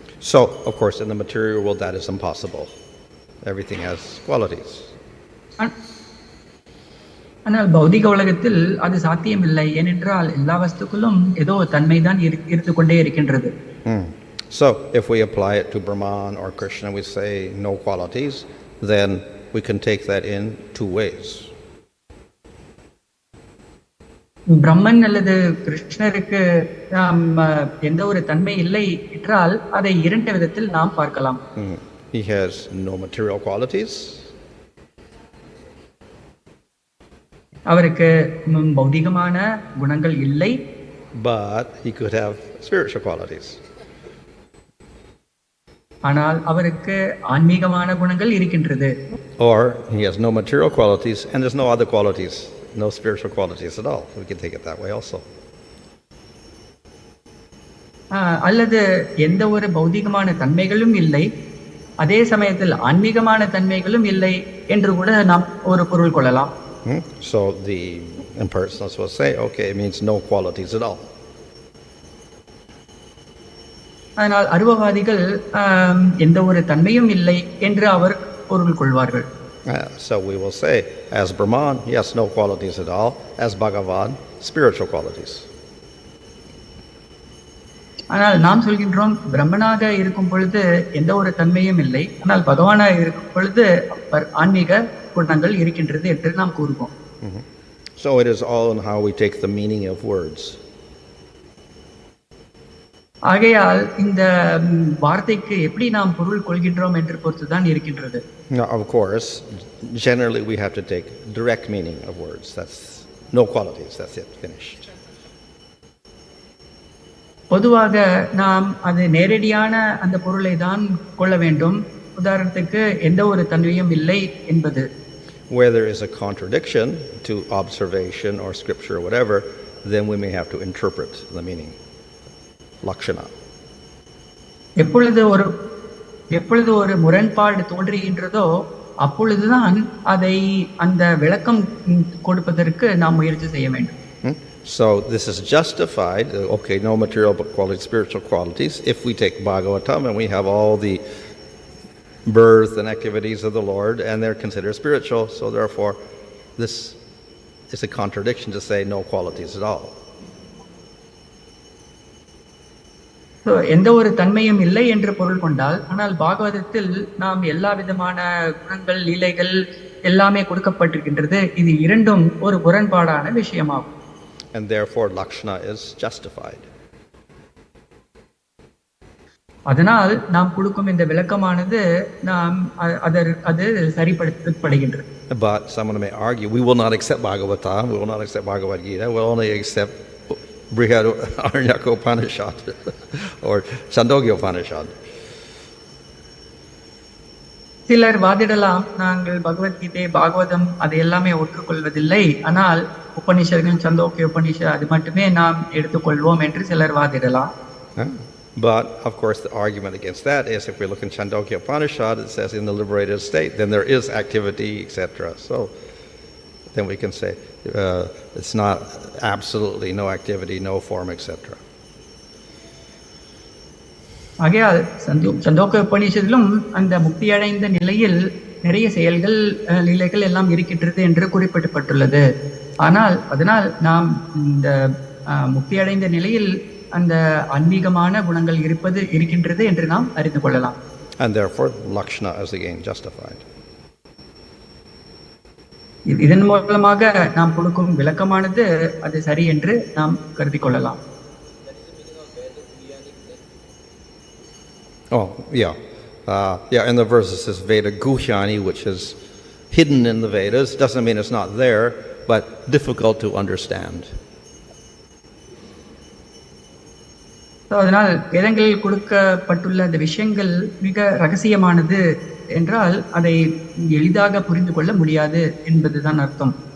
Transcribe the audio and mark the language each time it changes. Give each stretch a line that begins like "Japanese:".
English: So, of course, in the material world that is impossible. Everything has qualities.
Tamil: ஆனால் பௌதிக உலகத்தில் அது சாத்தியமில்லை. ஏனென்றால் எல்லா வஸ்துக்களும் ஏதோ தன்மைதான் இருந்து கொண்டே இருக்கின்றது.
English: So, if we apply it to Brahman or Krishna, we say no qualities, then we can take that in two ways.
Tamil: பிரம்மன் அல்லது கிருஷ்ணருக்கு எந்த ஒரு தன்மை இல்லை என்றால் அதை இரண்டு விதத்தில் நாம் பார்க்கலாம்.
English: He has no material qualities.
Tamil: அவருக்கு பௌதிகமான குணங்கள் இல்லை.
English: But he could have spiritual qualities.
Tamil: ஆனால் அவருக்கு ஆன்மீகமான குணங்கள் இருக்கின்றது.
English: Or he has no material qualities and there's no other qualities, no spiritual qualities at all. We can take it that way also.
Tamil: அல்லது எந்த ஒரு பௌதிகமான தன்மைகளும் இல்லை, அதே சமயத்தில் ஆன்மீகமான தன்மைகளும் இல்லை என்று கூட நாம் ஒரு பொருள் கொள்ளலாம்.
English: So the impersonalists will say, okay, it means no qualities at all.
Tamil: அதனால் அருவவாதிகள் எந்த ஒரு தன்மையும் இல்லை என்று அவர் பொருள் கொள்வார்கள்.
English: So we will say, as Brahman, yes, no qualities at all. As Bhagavan, spiritual qualities.
Tamil: ஆனால் நாம் சொல்கின்றோம், பிரம்மனாக இருக்கும் பொழுது எந்த ஒரு தன்மையும் இல்லை, ஆனால் பகவானாக இருக்கும் பொழுது ஆன்மீக குணங்கள் இருக்கின்றது என்று நாம் கூறுவோம்.
English: So it is all in how we take the meaning of words.
Tamil: ஆகையால் இந்த வார்த்தைக்கு எப்படி நாம் பொருள் கொள்கின்றோம் என்று பொறுத்துதான் இருக்கின்றது.
English: Now, of course, generally we have to take direct meaning of words. That's no qualities. That's it. Finished.
Tamil: பொதுவாக நாம் அது நேரடியான அந்த பொருளை தான் கொள்ள வேண்டும். உதாரணத்துக்கு எந்த ஒரு தன்மையும் இல்லை என்பது.
English: Where there is a contradiction to observation or scripture or whatever, then we may have to interpret the meaning. Lakshana.
Tamil: எப்பொழுது ஒரு முரண்பாடு தோன்றுகின்றதோ அப்பொழுதுதான் அதை அந்த விளக்கம் கொடுப்பதற்கு நாம் முயற்சி செய்ய வேண்டும்.
English: So this is justified, okay, no material but quality, spiritual qualities. If we take Bhagavatam and we have all the birth and activities of the Lord and they're considered spiritual, so therefore this is a contradiction to say no qualities at all.
Tamil: எந்த ஒரு தன்மையும் இல்லை என்று பொருள் கொண்டால், ஆனால் பாகவதத்தில் நாம் எல்லா விதமான குணங்கள் லீலைகள் எல்லாமே கொடுக்கப்பட்டிருக்கின்றது. இது இரண்டும் ஒரு முரண்பாடான விஷயமாகும்.
English: And therefore Lakshana is justified.
Tamil: அதனால் நாம் கொடுக்கும் இந்த விளக்கமானது நாம் அது சரிப்படுத்தப்படுகின்றது.
English: But someone may argue, we will not accept Bhagavatam, we will not accept Bhagavad Gita, we'll only accept Brihad Aranyaka Upanishad or Chandogya Upanishad.
Tamil: சிலர் வாதிடலாம், நாங்கள் பகவத்கீதை பாகவதம் அது எல்லாமே ஒற்றுக்கொள்வதில்லை, ஆனால் உபனிஷர்கள் சந்தோக்கிய உபனிஷத் அது மட்டுமே நாம் எடுத்துக்கொள்வோம் என்று சிலர் வாதிடலாம்.
English: But of course the argument against that is, if we look in Chandogya Upanishad, it says in the liberated state then there is activity, etc. So then we can say it's not absolutely no activity, no form, etc.
Tamil: ஆகையால் சந்தோக்க உபநிஷத்திலும் அந்த முக்தி அடைந்த நிலையில் நிறைய செயல்கள் லீலைகள் எல்லாம் இருக்கின்றது என்று குறிப்பிடப்பட்டுள்ளது. ஆனால் அதனால் நாம் இந்த முக்தி அடைந்த நிலையில் அந்த ஆன்மீகமான குணங்கள் இருக்கின்றது என்று நாம் அறிந்து கொள்ளலாம்.
English: And therefore Lakshana is again justified.
Tamil: இதன் மூலமாக நாம் கொடுக்கும் விளக்கமானது அது சரி என்று நாம் கருதி கொள்ளலாம்.
English: Oh, yeah. In the verse it says Veda Guhyani, which is hidden in the Vedas. Doesn't mean it's not there, but difficult to understand.
Tamil: அதனால் வேதங்களில் கொடுக்கப்பட்டுள்ள அந்த விஷயங்கள் மிக ரகசியமானது என்றால் அதை எளிதாக புரிந்து கொள்ள முடியாது என்பதுதான் அர்த்தம்.